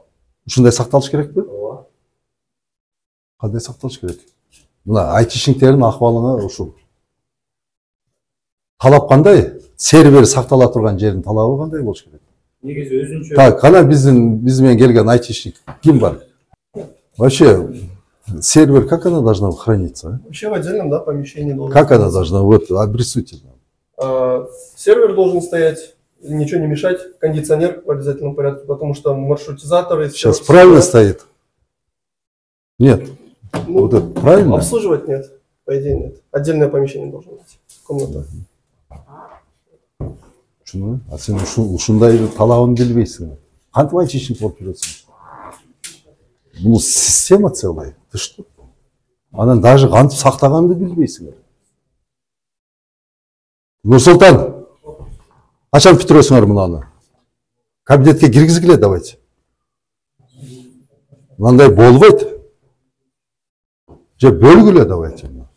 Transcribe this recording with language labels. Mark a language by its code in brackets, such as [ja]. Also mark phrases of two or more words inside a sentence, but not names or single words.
[ky] Ушундай сакталыш керекпи? Ооба. Кандай сакталыш керек? Мына айтишиңтердин акыбалыңа ушул. Талап кандай? Сервер сактала турган жердин талабы кандай болуш керек? Негизи өзүнчө. Так, кана биз менен келген айтишник ким бар? [ru] Вообще, сервер, как она должна храниться? Вообще в отдельном, да, помещении должен. Как она должна? Вот, обрисуйте. Сервер должен стоять, ничего не мешать, кондиционер в обязательном порядке, потому что маршрутизаторы... Сейчас правильно стоит? Нет. Ну, Вот это правильно? обслуживать нет, по идее нет. Отдельное помещение должно быть, комната. [ky] Шуну, а сен ушундай талабын билбейсиң. Кантип айтишник болуп жүрөсүң? [ru] Бул система целая. Ты что? [ky] Анан даже кантип сактаганды билбейсиң. Нурсултан, качан бүтүрөсүңөр мунаны? Кабинетке киргизгиле давайте. Мындай болбойт. Же бөлгүлө давайте.